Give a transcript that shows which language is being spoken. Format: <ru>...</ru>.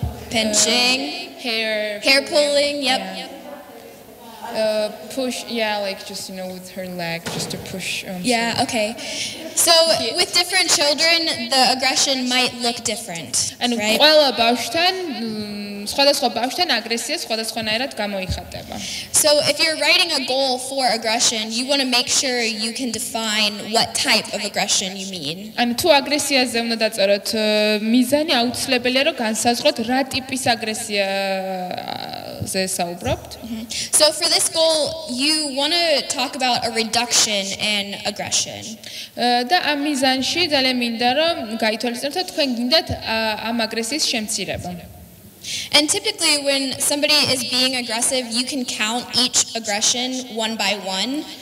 <en>Pinching, hair pulling, yep. Push, yeah, like just with her leg, just to push. Yeah, okay. So with different children, the aggression might look different, right?</en> <ka>ყველა ბავშვთან სხვადასხვა ბავშვთან აგრესია სხვადასხვანაირად გამოიხატება.</ka> <en>So if you're writing a goal for aggression, you want to make sure you can define what type of aggression you mean.</en> <ka>ანუ თუ აგრესიაზე უნდა დაწეროთ მიზანი, აუცილებელია რომ განსაზღვროთ რა ტიპის აგრესიაზე საუბრობთ.</ka> <en>So for this goal, you want to talk about a reduction in aggression.</en> <ka>და ამ მიზანში ძალიან მინდა რომ გაითვალისწინოთ რომ თქვენ გინდათ ამ აგრესიის შემცირება.</ka> <en>And typically when somebody is being aggressive, you can count each aggression one by one.</en>